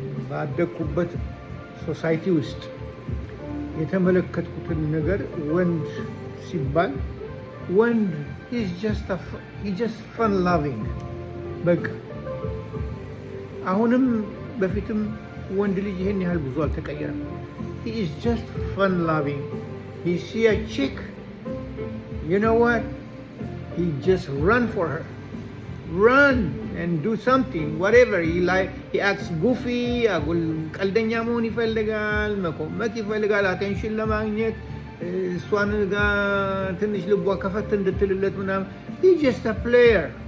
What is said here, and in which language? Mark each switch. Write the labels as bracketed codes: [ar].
[am] ባደግኩበት ሶሳይቲ ውስጥ የተመለከትኩትን ነገር ወንድ ሲባል ወንድ [en] he's just fun loving [am] በቃ አሁንም በፊትም ወንድ ልጅ ይሄን ያህል ብዙ አልተቀየረም። [en] he is just fun loving. He see a chick, you know what, he just run for her, run and do something, whatever he like. He acts goofy, [am] አጉል ቀልደኛ መሆን ይፈልጋል፣ መቆመጥ ይፈልጋል፣ አቴንሽን ለማግኘት እሷን ጋር ትንሽ ልቧ ከፈት እንድትልለት ምናምን። [en] he just a player.